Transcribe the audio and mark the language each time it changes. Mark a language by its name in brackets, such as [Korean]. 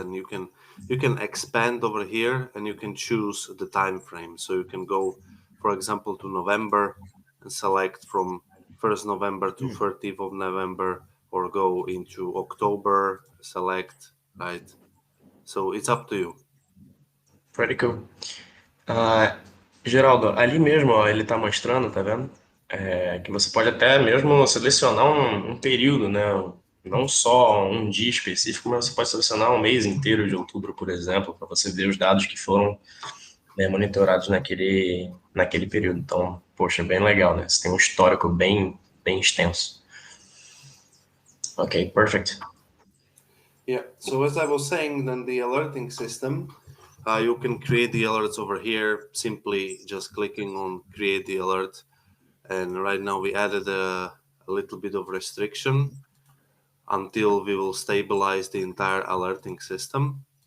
[English] Then you can expand over here, and you can choose the time frame. So you can go, for example, to November and select from 1st November to 30th of November, or go into October, select, right? So it's up to you. Pretty cool. [Portuguese] Geraldo, ali mesmo, ó, ele tá mostrando, tá vendo? Que você pode até mesmo selecionar um período, né? Não só um dia específico, mas você pode selecionar um mês inteiro de outubro, por exemplo, para você ver os dados que foram, né, monitorados naquele período. Então, poxa, bem legal, né? Você tem um histórico bem extenso. [English] Ok, perfect. Yeah, so as I was saying, then the alerting system, you can create the alerts over here, simply just clicking on create the alert. And right now we added a little bit of restriction until we will stabilize the entire alerting system.